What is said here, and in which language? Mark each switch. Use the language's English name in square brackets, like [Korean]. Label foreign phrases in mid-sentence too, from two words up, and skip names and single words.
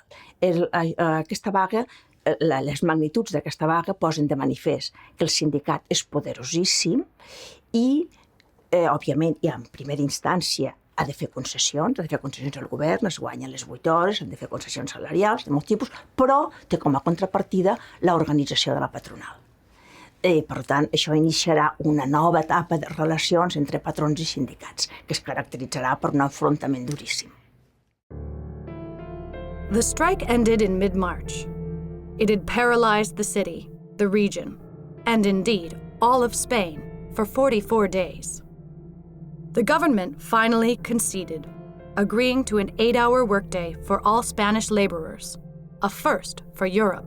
[Catalan] Aquesta vaga, les magnituds d'aquesta vaga posen de manifest que el sindicat és poderosíssim i, òbviament, i en primera instància ha de fer concessions al govern, es guanyen les 8 hores, han de fer concessions salarials de molt tipus, però té com a contrapartida l'organització de la patronal. Per tant, això iniciarà una nova etapa de relacions entre patrons i sindicats, que es caracteritzarà per un enfrontament duríssim. [English] The strike ended in mid-March. It had paralyzed the city, the region, and indeed all of Spain for 44 days. The government finally conceded, agreeing to an 8-hour workday for all Spanish laborers, a first for Europe.